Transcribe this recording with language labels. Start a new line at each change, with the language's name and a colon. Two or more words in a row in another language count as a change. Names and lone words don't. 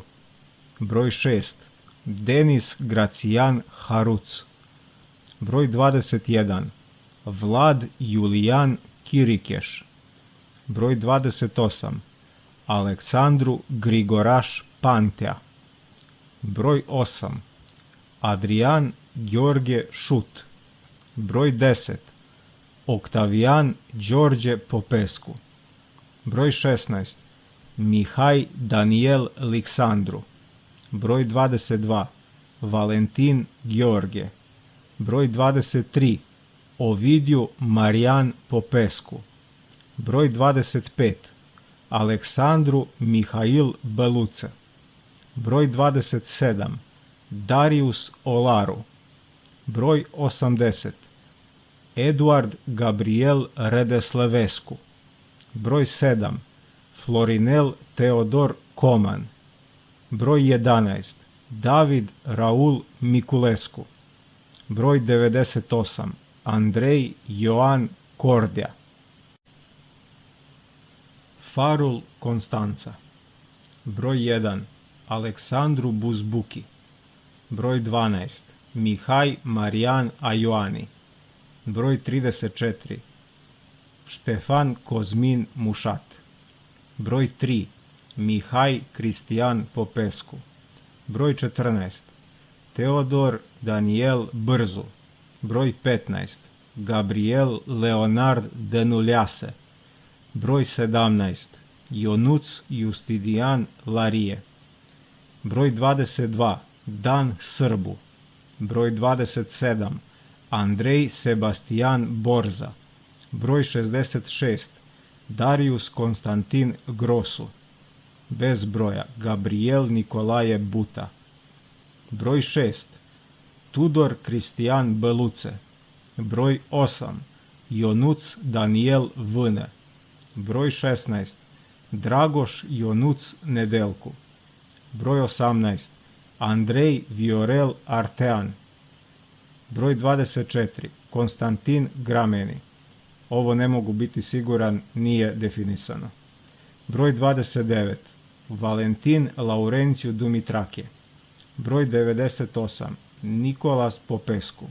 Serbian: Broj 6. Denis Grațian Haruț. Broj 21. Vlad Julijan Chiricheș. Broj 28. Aleksandru Grigoraș Pantea. Broj 8. Adrian Gheorghe Șut. Broj 10. Octavian George Popescu. Broj 16. Mihai Daniel Lixandru. Broj 22. Valentin Gheorghe. Broj 23. Ovidiu Marian Popescu. Broj 25. Aleksandru Mihail Beluță. Broj 27. Darius Olaru. Broj 80. Eduard Gabriel Redeslevescu. Broj 7. Florinel Teodor Coman. Broj 11. David Raul Miculescu. Broj 98. Andrei Ioan Cordea. Farul Constanța. Broj 1. Aleksandru Buzbuki. Broj 12. Mihai Marian Aioani. Broj 34. Ștefan Cosmin Mușat. Broj 3. Mihai Cristian Popescu. Broj 14. Teodor Daniel Bârzu. Broj 15. Gabriel Leonard Dănuleasă. Broj 17. Ionuț Justidian Larie. Broj 22. Dan Sârbu. Broj 27. Andrei Sebastian Borza. Broj 66. Darius Constantin Grosu. Bez broja. Gabriel Nicolae Buta. Broj 6. Tudor Cristian Băluță. Broj 8. Ionuț Daniel Vână. Broj 16. Dragoș Ionuț Nedelcu. Broj 18. Andrei Viorel Artean. Broj 24. Konstantin Grameni. Ovo ne mogu biti siguran, nije definisano. Broj 29. Valentin Laurenciu Dumitrakje. Broj 98. Nikolas Popescu.